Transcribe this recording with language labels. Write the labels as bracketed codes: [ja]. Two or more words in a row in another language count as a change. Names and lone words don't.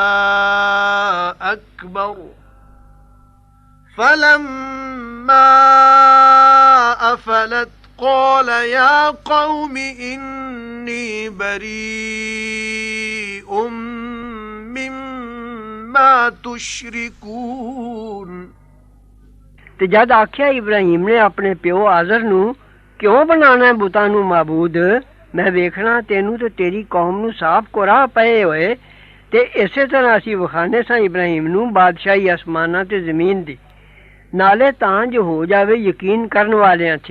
[ar] أكبر فلما أفلت قال يا قوم إني بريء ما تشركون [pa] ਤੇ ਜਦ ਆਖਿਆ ਇਬਰਾਹੀਮ ਨੇ ਆਪਣੇ ਪਿਓ ਆਜ਼ਰ ਨੂੰ, ਕਿਉਂ ਬਣਾਉਣਾ ਬੁੱਤਾਂ ਨੂੰ ਮਾਬੂਦ, ਮੈਂ ਵੇਖਣਾ ਤੈਨੂੰ ਤੇ ਤੇਰੀ ਕੌਮ ਨੂੰ ਸਾਫ਼ ਕੁਰਾਹ ਪਏ ਹੋਏ। ਤੇ ਇਸੇ ਤਰ੍ਹਾਂ ਅਸੀਂ ਵਿਖਾਣੇ ਸਾਂ ਇਬਰਾਹੀਮ ਨੂੰ ਬਾਦਸ਼ਾਹੀ ਅਸਮਾਨਾਂ ਤੇ ਜ਼ਮੀਨ ਦੀ, ਨਾਲੇ ਤਾਂ ਜੋ ਹੋ ਜਾਵੇ ਯਕੀਨ ਕਰਨ ਵਾਲਿਆਂ 'ਚ।